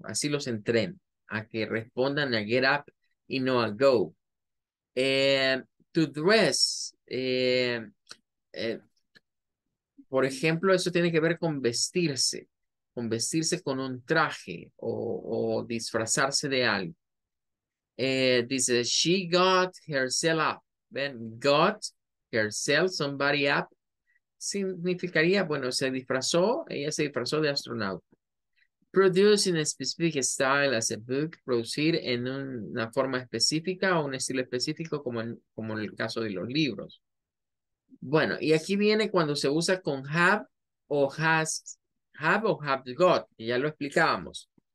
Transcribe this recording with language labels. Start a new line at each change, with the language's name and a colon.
Spanish: Así los entreno, a que respondan a get up y no a go.
English: To dress.
Spanish: Eh, por ejemplo, eso tiene que ver con vestirse con un traje o disfrazarse de algo. Dice,
English: she got herself up.
Spanish: Ven,
English: got herself, somebody up.
Spanish: Significaría, bueno, ella se disfrazó de astronauta.
English: Produce in a specific style as a book,
Spanish: producir en una forma específica o un estilo específico como en el caso de los libros. Bueno, y aquí viene cuando se usa con o have o have got, que ya lo explicábamos.